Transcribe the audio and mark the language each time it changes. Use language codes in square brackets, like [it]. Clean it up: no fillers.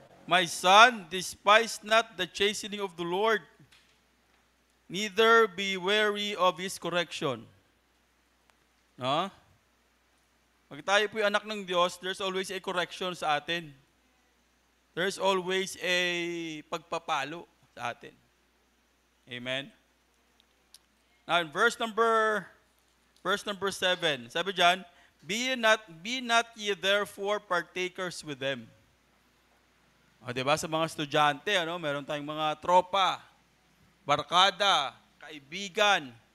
[en] My son, despise not the chastening of the Lord, neither be weary of His correction. No? [tl] Pag tayo po'y anak ng Diyos, [en] there's always a correction [tl] sa atin. [en] There's always a [tl] pagpapalo sa atin. Amen? [en] Now, in verse number 7, [tl] sabi dyan, [en] Be not ye therefore partakers with them. [tl] O, diba? Sa mga estudyante, meron tayong mga tropa, barkada, kaibigan.